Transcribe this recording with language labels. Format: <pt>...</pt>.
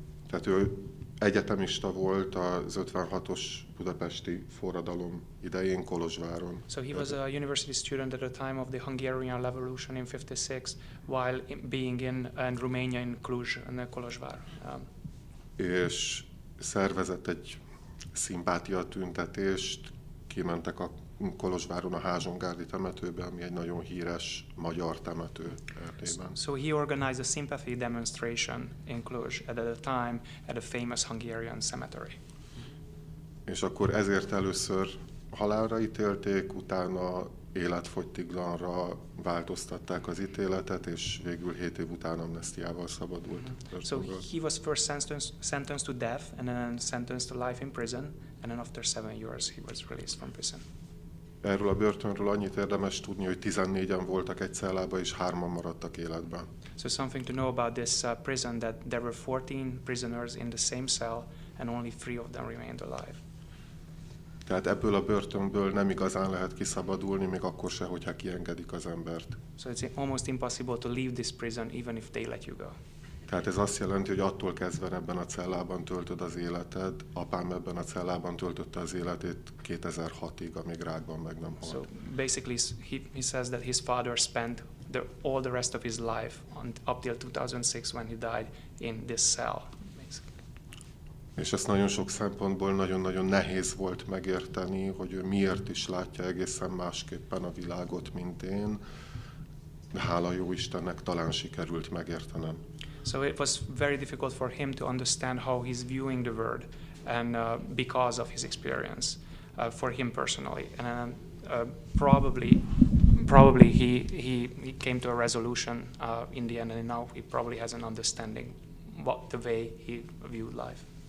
<hu>Tehát ő egyetemista volt az 56-os budapesti forradalom idején Kolozsváron.</hu> <en>So he was a university student at the time of the Hungarian Revolution in 56, while being in Romania in Cluj and Kolozsvár.</en> <hu>És szervezett egy szimpátia tüntetést, kimentek a Kolozsváron a Házsongárdi temetőbe, ami egy nagyon híres magyar temető Erdélyben.</hu> <en>So he organized a sympathy demonstration in Cluj at the time at a famous Hungarian cemetery.</en> <hu>És akkor ezért először halálra ítélték, utána életfogytiglanra változtatták az ítéletet, és végül 7 év után amnesztiával szabadult.</hu> <en>So he was first sentenced to death and then sentenced to life in prison, and then after 7 years he was released from prison.</en> <hu>Erről a börtönről annyit érdemes tudni, hogy 14-en voltak egy cellában, és 3-an maradtak életben.</hu> <en>So something to know about this prison, that there were 14 prisoners in the same cell and only 3 of them remained alive.</en> <hu>Tehát ebből a börtönből nem igazán lehet kiszabadulni, még akkor se, hogyha kiengedik az embert.</hu> <en>So it's almost impossible to leave this prison even if they let you go.</en> <hu>Tehát ez azt jelenti, hogy attól kezdve ebben a cellában töltöd az életed. Apám ebben a cellában töltötte az életét 2006-ig, amíg rákban meg nem halt.</hu> <en>So basically he says that his father spent all the rest of his life up till 2006 when he died in this cell.</en> <hu>És ezt nagyon sok szempontból nagyon-nagyon nehéz volt megérteni, hogy ő miért is látja egészen másképpen a világot, mint én. De hála jó Istennek talán sikerült megértenem.</hu> <en>So it was very difficult for him to understand how he's viewing the world, and because of his experience, for him personally, and probably he came to a resolution in the end, and now he probably has an understanding what the way he viewed life.</en>